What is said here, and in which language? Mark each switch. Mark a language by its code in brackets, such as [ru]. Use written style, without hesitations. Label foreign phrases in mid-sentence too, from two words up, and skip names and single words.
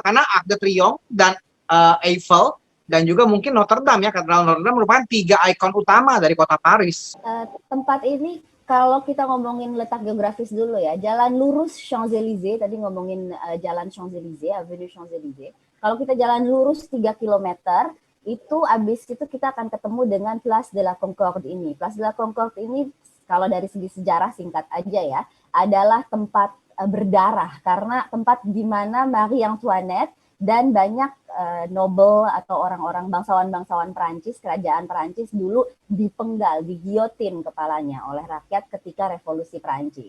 [id] Karena Arc de Triomphe dan Eiffel dan juga mungkin Notre Dame ya, Katedral Notre Dame merupakan 3 ikon utama dari kota Paris. Tempat ini kalau kita ngomongin letak geografis dulu ya, jalan lurus Champs-Élysées, tadi ngomongin jalan Champs-Élysées, Avenue Champs-Élysées. Kalau kita jalan lurus 3 kilometer, itu abis itu kita akan ketemu dengan Place de la Concorde ini. Place de la Concorde ini kalau dari segi sejarah singkat aja ya, adalah tempat berdarah karena tempat di mana Marie Antoinette dan banyak nobel atau orang-orang bangsawan-bangsawan Perancis, kerajaan Perancis dulu dipenggal, digiotin kepalanya oleh rakyat ketika revolusi Perancis.